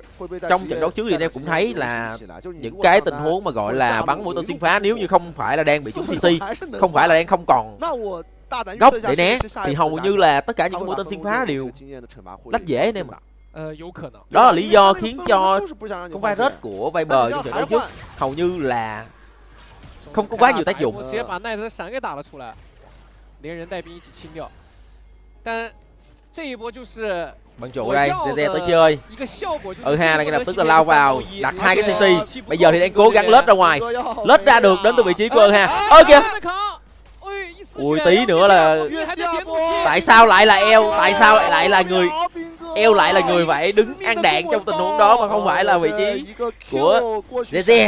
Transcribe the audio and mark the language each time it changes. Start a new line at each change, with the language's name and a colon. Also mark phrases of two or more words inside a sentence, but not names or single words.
Vietnamese: Trong trận đấu trước thì anh em cũng thấy là những cái tình huống mà gọi là bắn mũi tên xuyên phá, nếu như không phải là đang bị trúng CC, không phải là đang không còn góc để né thì hầu như là tất cả những mũi tên xuyên phá đều lách dễ anh em ạ. Đó là lý do khiến cho con virus của Viper trong trận đấu trước hầu như là không có quá nhiều tác dụng.
Chinese: 但这一波就是
Vietnamese: Bắn trụ đây, Zeze tới chơi. Ha này lập tức là lao vào, đặt 2 cái CC. Bây giờ thì đang cố gắng lết ra ngoài. Lết ra được đến từ vị trí của Ha. Ơ kìa. Ui tí nữa là tại sao lại là eo? Tại sao lại là người eo lại là người phải đứng ăn đạn trong tình huống đó mà không phải là vị trí của Zeze.